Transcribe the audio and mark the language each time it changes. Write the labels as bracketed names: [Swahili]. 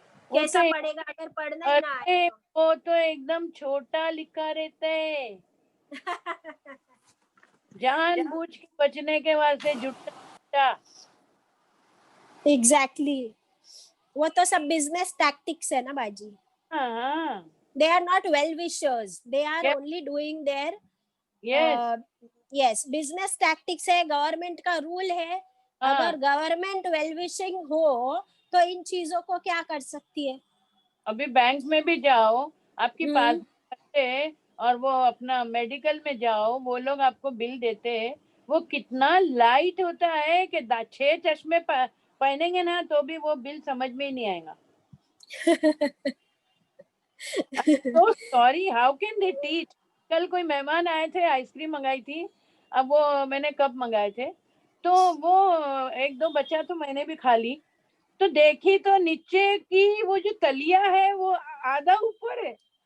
[Hindi] कैसा पढ़ेगा अगर पढ़ना ही ना आए तो? वो तो एकदम छोटा लिखा रहता है, जानबूझ के बचने के वास्ते जुटा। एग्जैक्टली, वो तो सब बिजनेस टैक्टिक्स है ना बाजी। हाँ, [English] they are not well wishers, they are Yes. only doing their yes. yes, business tactics [Hindi] है, गवर्नमेंट का रूल है। अगर गवर्नमेंट वेल विशिंग हो तो इन चीजों को क्या कर सकती है। अभी बैंक में भी जाओ, आपकी पास और वो अपना मेडिकल में जाओ, वो लोग आपको बिल देते हैं, वो कितना लाइट होता है कि 6 चश्मे पहनेंगे ना तो भी वो बिल समझ में ही नहीं आएगा। [English] so sorry, how can they teach? [Hindi] कल कोई मेहमान आए थे, आइसक्रीम मंगाई थी, अब वो मैंने कप मंगाए थे, तो वो 1-2 बचा तो मैंने भी खा ली, तो देखी तो नीचे की वो जो तलिया है वो आधा ऊपर है।